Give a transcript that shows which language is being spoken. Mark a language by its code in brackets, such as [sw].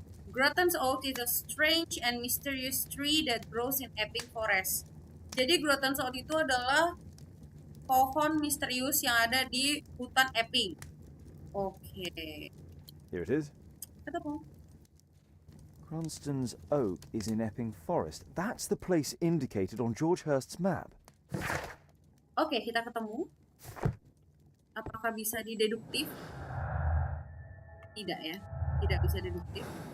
[en] Grattan's Oak is a strange and mysterious tree that grows in Epping Forest. [id] Jadi Grattan's Oak itu adalah pohon misterius yang ada di hutan Epping. Oke. [en] Here it is. [id] Ketemu. [en] Cranston's Oak is in Epping Forest. That's the place indicated on George Hurst's map. [id] Oke, kita ketemu. Apakah bisa dideduktif? Tidak ya. Tidak bisa deduktif.